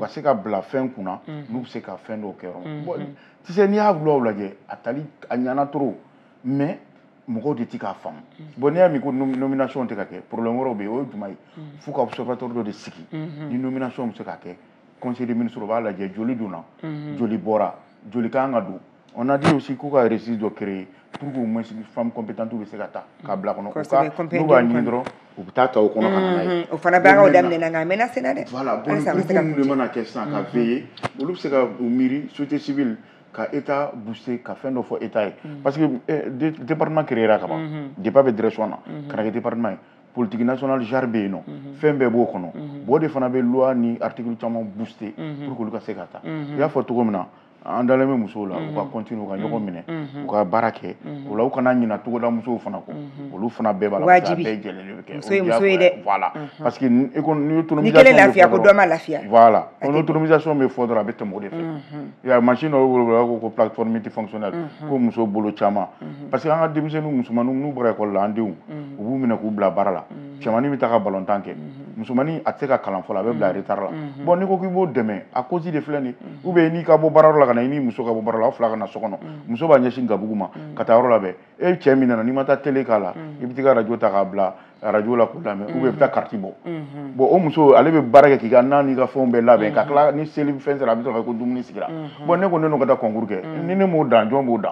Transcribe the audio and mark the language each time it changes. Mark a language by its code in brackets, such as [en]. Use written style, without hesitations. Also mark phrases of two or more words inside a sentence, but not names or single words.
[bm] se ka bila fɛn kunna n'u bɛ se ka fɛn dɔw kɛ yɔrɔ [fr] tu sais [bm] n'i y'a loi lajɛ a tali a ɲana [fr] trop mais [bm] mɔgɔw de tɛ k'a faamu bon n'i y'a min ko nomination tɛ ka kɛ problème wɛrɛw bɛ yen o ye jumɛn ye f'u ka observateur dɔ de sigi ni nomination bɛ se ka kɛ [fr] conseil des ministres [bm] b'a lajɛ joli donna joli bɔra joli kan ka don [fr] on a dit aussi [bm] k'u ka registre dɔ créer [fr] pour que au moins femmes compétentes [bm] bɛ se ka ta k'a bila kɔnɔ n'u b'a ɲini dɔrɔn u bɛ taa ta o kɔnɔ ka na n'a ye o fana baaraw daminɛna nka a mɛnna sen na dɛ [fr] voilà bon groupe [bm] minnu de mana kɛ sisan ka veiller olu bɛ se ka u miiri [fr] société civile [bm] ka [fr] état booster [bm] ka fɛn dɔ fɔ état ye [fr] parce que département créera [bm] ka ban depuis a bɛ direction na kana kɛ département ye [fr] politique nationale [bm] jar bɛ yen nɔ fɛn bɛɛ b'o kɔnɔ bon o de fana bɛ loi ni article caman [fr] booster pour que [bm] olu ka se ka ta i y'a fɔ cogo min na an dalen bɛ musow la u ka continuer u ka ɲɔgɔn minɛ u ka baara kɛ o la u kana ɲina togoda musow fana kɔ olu fana bɛɛ b'a la [fr] parce que [bm] a bɛɛ jɛlen de bɛ kɛ muso ye muso ye dɛ [fr] voilà parce que ni autonomisation [bm] ni kelen lafiya ko dɔ ma lafiya voilà o autonomisation bɛ fɔ dɔrɔn a bɛ tɛmɛ o de fɛ [fr] il y a machine [bm] dɔ bɛ wele ko [fr] plateforme multifonctionnelle [bm] ko muso bolo caman [fr] parce que [bm] an ka denmisɛnninw musomaninw n'u bɔra ekɔli la an denw u b'u minɛ k'u bila baara la cɛmanin bɛ taa ka balontan kɛ musomanin a tɛ se ka kalan fɔlɔ a bɛ bila retard la bon n'i ko k'i b'o dɛmɛ [fr] a cause de [bm] filɛ nin ye [fr] ou bien [bm] n'i ka bɔ baarayɔrɔ la ka na i ni muso ka bɔ baara la aw fila ka na so kɔnɔ muso b'a ɲɛsin gabugu ma ka taa yɔrɔ labɛn e cɛ min nana n'i ma taa télé k'a la i bɛ t'i ka radio ta k'a bila radio la k'u lamɛn [fr] ou bien [bm] i bɛ taa carte bɔ bon o muso ale bɛ baara kɛ k'i ka na n'i ka fɛnw bɛɛ labɛn ka tila ni seli fɛn sera a bɛ sɔrɔ ko dumuni sigira bon ne ko ne n'o ka taa concours kɛ ni ne m'o dan jɔn b'o dan